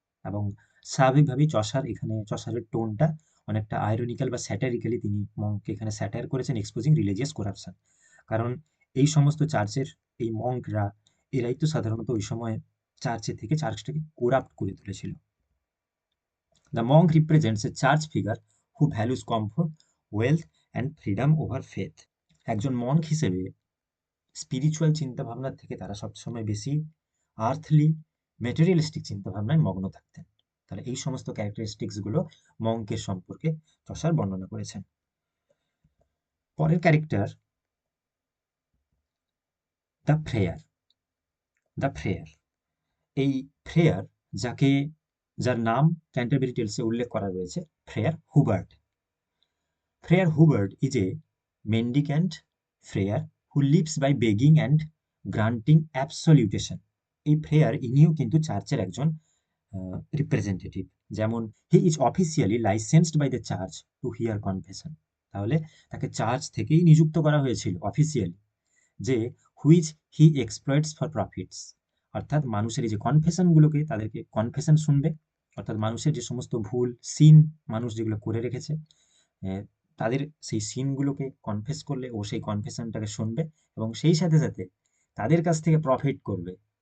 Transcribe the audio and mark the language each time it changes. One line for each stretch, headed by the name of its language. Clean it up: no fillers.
Bangla: এবং স্বাভাবিকভাবেই চসারের টোনটা অনেকটা আইরনিক্যাল বা স্যাটারিক্যালি, তিনি মঙ্ককে এখানে স্যাটায়ার করেছেন,
English: Exposing religious corruption.
Bangla: কারণ এই সমস্ত চার্চের এই মঙ্করা, এরাই তো সাধারণত ওই সময় চার্চটাকে কোরাপ্ট করে তুলেছিল।
English: The monk represents a church figure who values comfort, wealth and freedom over faith.
Bangla: একজন মঙ্ক হিসেবে স্পিরিচুয়াল চিন্তাভাবনার থেকে তারা সবসময় বেশি আর্থলি, মেটেরিয়ালিস্টিক চিন্তাভাবনায় মগ্ন থাকতেন। তাহলে এই সমস্ত ক্যারেক্টারিস্টিক্স গুলো মঙ্কের সম্পর্কে চসার বর্ণনা করেছেন। পরের character the fair. The fair, এই ফ্রেয়ার যার নাম ক্যান্টারবেরি টেলসে উল্লেখ করা রয়েছে, fair Hubert.
English: Friar Hubert is a mendicant friar who lives by begging and granting absolution.
Bangla: এই ফ্রেয়ার ইনিও কিন্তু চার্চের একজন রিপ্রেজেন্টেটিভ।
English: যেমন he is officially licensed by the church to hear confession.
Bangla: তাহলে তাকে চার্চ থেকেই নিযুক্ত করা হয়েছিল অফিসিয়ালি, যে
English: Which he exploits for profits.
Bangla: অর্থাৎ মানুষের এই যে কনফেশনগুলোকে, তাদেরকে কনফেশন শুনবে, অর্থাৎ মানুষের যে সমস্ত ভুল সিন মানুষ যেগুলো করে রেখেছে, তাদের সেই সিনগুলোকে কনফেস করলে ও সেই কনফেশনটাকে শুনবে, এবং সেই সাথে সাথে তাদের কাছ থেকে প্রফিট করবে।